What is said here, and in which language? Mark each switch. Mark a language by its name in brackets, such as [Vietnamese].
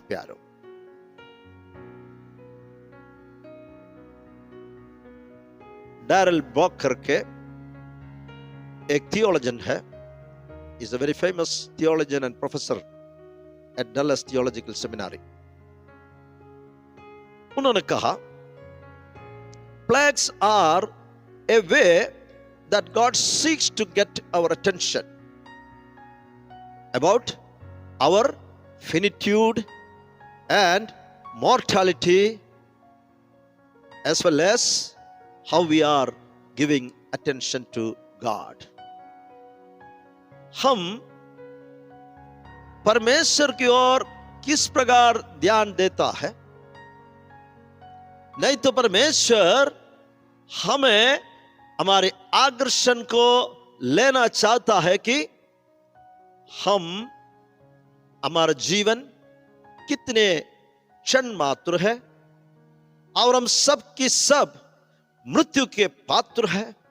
[Hindi] प्यारो, डैरल बॉकर के एक थियोलॉजियन है, [English] Is a very famous theologian and professor at Dallas theological seminary. [Hindi] उन्होंने कहा [English] plagues are a way that God seeks to get our attention about our finitude and mortality, as well as how we are giving attention to God. [Hindi] हम परमेश्वर की ओर किस प्रकार ध्यान देता है, नहीं तो परमेश्वर हमें हमारे आकर्षण को लेना चाहता है कि हम, हमारा जीवन कितने क्षण मात्र है और हम सब की सब मृत्यु के पात्र है।